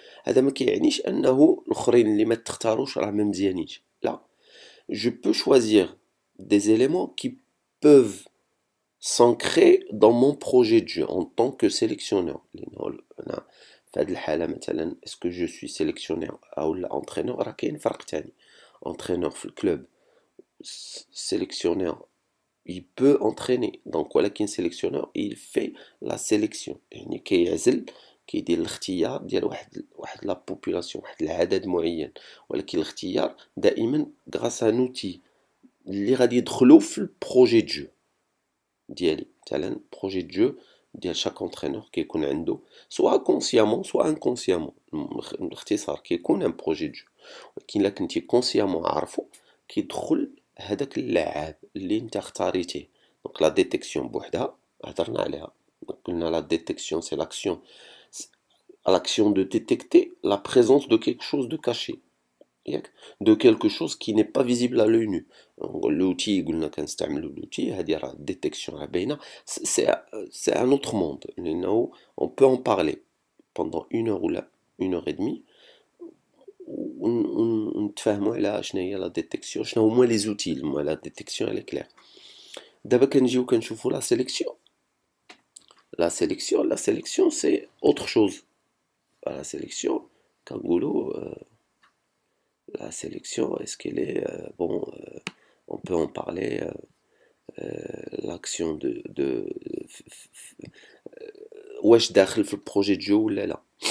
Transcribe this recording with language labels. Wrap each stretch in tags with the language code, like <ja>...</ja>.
<ar>هذا ما كيعنيش انه الاخرين اللي ما تختاروش راه ما مزيانينش، لا.</ar> <fr>Je peux choisir des éléments qui peuvent s'ancrer dans mon projet de jeu en tant que sélectionneur.</fr> <ar>أنا في هذه الحالة مثلا</ar> <fr>est-ce que je suis sélectionneur</fr> <ar>أو لا entraîneur، راه كاين فرق تاني.</ar> <fr>entraîneur في الكلوب، sélectionneur il peut entraîner.</fr> <ar>donc ولكن sélectionneur</ar> <fr>il fait la sélection،</fr> <ar>يعني كيعزل كيدير الاختيار ديال واحد لا population، واحد العدد معين. ولكن الاختيار دائما</ar> <fr>grâce à un outil</fr> <ar>اللي غادي يدخلوا في البروجي دو جو ديالي. مثلا بروجي دو جو ديال شاك انترينور كيكون عنده سوا كونسيامون سوا انكونسيامون. باختصار كيكون ان بروجي دو جو، ولكن الا كنتي كونسيامون عارفو كيدخل هذاك اللاعب اللي انت اختاريتيه. دونك لا ديتيكسيون بوحدها هضرنا عليها، قلنا لا ديتيكسيون سي</ar> <fr>l'action de détecter la présence de quelque chose de caché، de quelque chose qui n'est pas visible à l'œil nu.</fr> <ar>l'outil قلنا كنستعملوا l'outil هذه راه الديتيكسيون راه باينه.</ar> <fr>c'est un autre monde</fr> <ar>لانه</ar> <fr>on peut en parler pendant une heure</fr> <ar>ولا</ar> <fr>une heure et demie</fr> <ar>ونتفاهموا على شنو هي لا ديتيكسيون، شنو هما لي زوتي لا ديتيكسيون على كلير. دابا كنجيو كنشوفوا لا سيليكسيون.</ar> <fr>la sélection c'est autre chose. La sélection كنقولوا la sélection est-ce qu'elle est bon, on peut en parler, l'action de</fr> <ar>واش داخل في البروجي جو ولا لا.</ar>